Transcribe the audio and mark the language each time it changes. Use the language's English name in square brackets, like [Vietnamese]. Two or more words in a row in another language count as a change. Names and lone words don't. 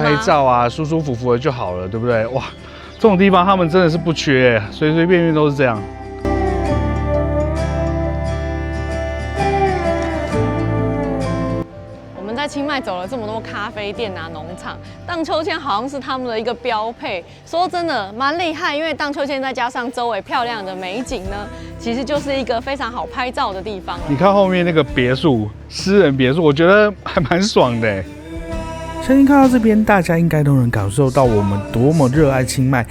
[Chinese] 拍照啊，舒舒服服的就好了，對不對？哇，這種地方他們真的是不缺，隨隨便便都是這樣。在清邁走了這麼多咖啡店啊、農場，盪秋千好像是他們的一個標配。說真的，蠻厲害，因為盪秋千再加上周圍漂亮的美景呢，其實就是一個非常好拍照的地方。你看後面那個別墅，私人別墅，我覺得還蠻爽的。相信看到這邊，大家應該都能感受到我們多麼熱愛清邁。